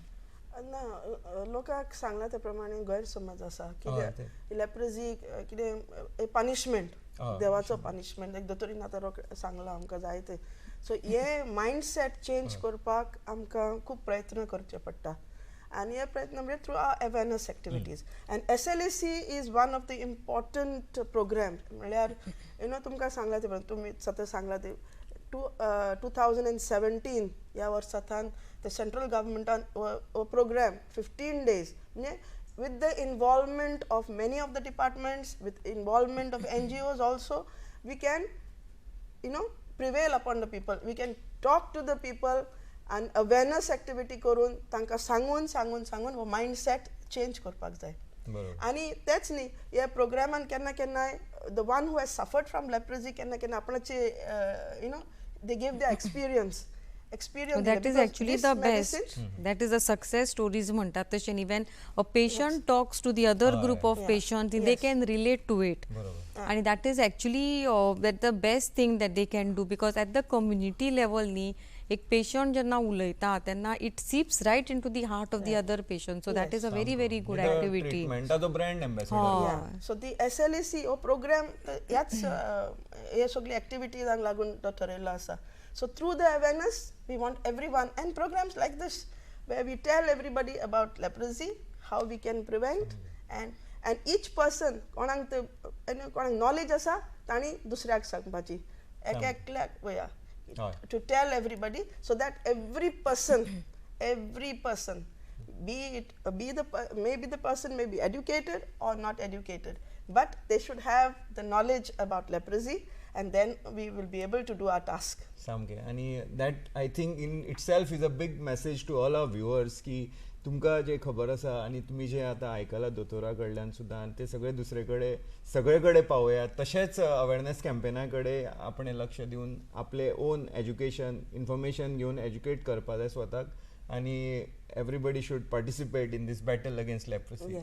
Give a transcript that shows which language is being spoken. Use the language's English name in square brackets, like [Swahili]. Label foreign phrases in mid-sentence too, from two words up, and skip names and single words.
[Konkani] ना लोकांक सांगला त्या प्रमाणे गैरसमज आसा कितें लेप्रोसी कितें पनिशमेंट देवाचो पनिशमेंट एक दोतोरीन आतां सांगला आमकां जाय ते सो हे [English] mindset change [Konkani] करपाक आमकां खूब प्रयत्न करचे पडटा आणि हे प्रयत्न म्हणजे [English] through our awareness activities and SLAC is one of the important program [Konkani] म्हळ्यार तुमकां सांगला ते तुमी सतत सांगला ते [English] 2017 [Konkani] ह्या वर्सांतल्यान [English] the central government on program 15 days with the involvement of many of the departments, with involvement of NGOs also, we can prevail upon the people, we can talk to the people and awareness activity [Konkani] करून तांकां सांगून हो [English] mindset change [Konkani] करपाक जाय आणि तेच न्ही ह्या प्रोग्रामान केन्ना केन्नाय [English] the one who has suffered from leprosy [Konkani] केन्ना आपणाचे [English] they give their experience So that is actually the best. That is the success stories [Konkani] म्हणतात तशें न्ही [English] when a patient talks to the other group of patients they can relate to it and that is actually that the best thing that they can do because at the community level [Konkani] न्ही एक patient जेन्ना उलयता तेन्ना [English] it seeps right into the heart of the other patient so that is a very very good activity. treatmentacho brand ambassador [Konkani] so the SLAC हो प्रोग्राम ह्याच हे सगळी एक्टिविटीजांक लागून तो थरयल्लो आसा. [English] So through the awareness, we want everyone and programs like this where we tell everybody about leprosy, how we can prevent and each person [Konkani] कोणाक knowledge आसा ताणी दुसऱ्याक सांगपाची एकल्याक वया [English] to tell everybody so that every person maybe the person may be educated or not educated but they should have the knowledge about leprosy and then we will be able to do our task. [Konkani] सामके आणि [English] that I think in itself is a big message to all our viewers [Konkani] की तुमकां जे खबर आसा आणि तुम्ही जे आता आयकलां दोतोरा कडल्यान सुद्दां ते सगळे सगळे कडेन पावयात तशेंच अवेअरनेस कॅम्पेना कडेन आपण लक्ष दिवन आपले [English] own education information [Konkani] घेवन एज्युकेट करपा जाय स्वताक आणि [English] everybody should participate in these battle against leprosy.